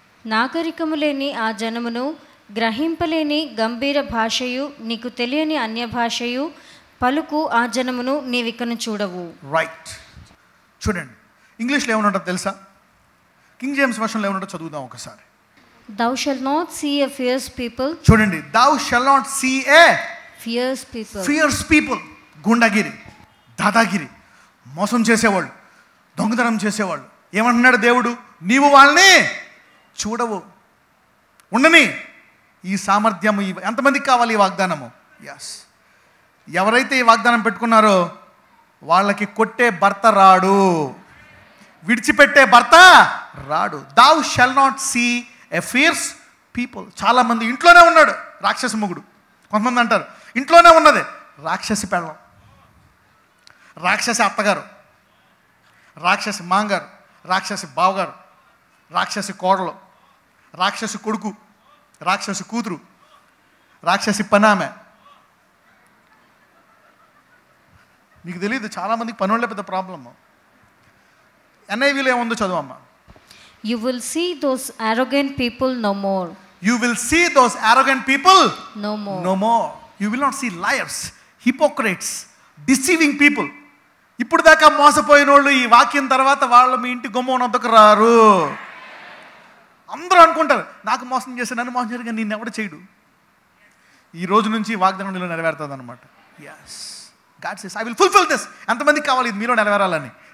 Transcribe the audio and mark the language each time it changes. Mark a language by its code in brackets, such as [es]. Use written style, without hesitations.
[te] నాగరికము లేని ఆ జనమును, గ్రహింపలేని గంభీర భాషయు, నీకు తెలియని అన్య భాషయు పలుకు ఆ జనమును నీవిక్కను చూడవు. రైట్, చూడండి. ఇంగ్లీష్లో ఏమన్నా తెలుసా? కింగ్ జేమ్స్ వర్షన్లో ఏమన్నా చదువుదాం ఒకసారి. [en] Thou shalt not see a fierce people. [te] చూడండి, [en] thou shalt not see a fierce people. fierce people. [te] గుండాగిరి, dadagiri, మోసం చేసేవాళ్ళు, దొంగతనం చేసేవాళ్ళు. ఏమంటున్నాడు దేవుడు? నీవు వాళ్ళని చూడవు. ఉండని. ఈ సామర్థ్యము ఎంతమందికి కావాలి ఈ వాగ్దానము? ఎస్, ఎవరైతే ఈ వాగ్దానం పెట్టుకున్నారో వాళ్ళకి కొట్టే భర్త రాడు, విడిచిపెట్టే భర్త రాడు. [en] thou shall not see a fierce people. [te] చాలామంది ఇంట్లోనే ఉన్నాడు రాక్షసి మొగుడు. కొంతమంది అంటారు ఇంట్లోనే ఉన్నది రాక్షసి పెళ్ళం, రాక్షసి అత్తగారు, రాక్షసి మాంగారు, రాక్షసి బావగారు, రాక్షసి కోడలు, రాక్షసి కొడుకు, రాక్షసి కూతురు, రాక్షసి పనామె. మీకు తెలియదు, చాలామందికి పనులే పెద్ద ప్రాబ్లమ్. NIVలో ఏముందో చదువమ్మా. [en] You will see those arrogant people no more. You will see those arrogant people no more. No more. You will not see liars, hypocrites, deceiving people. [te] ఇప్పుడు దాకా మోసపోయిన వాళ్ళు ఈ వాక్యం తర్వాత వాళ్ళు మీ ఇంటి గుమ్మం వద్దకు రారు. అందరూ అనుకుంటారు నాకు మోసం చేసి నన్ను మోసం చేయరు, కానీ నిన్ను ఎవడు చేయడు. ఈ రోజు నుంచి వాగ్దానం నీలో నెరవేరుతుంది అనమాట. [en] Yes, God says I will fulfil this. [te] ఎంతమందికి కావాలి ఇది మీలో నెరవేరాలని?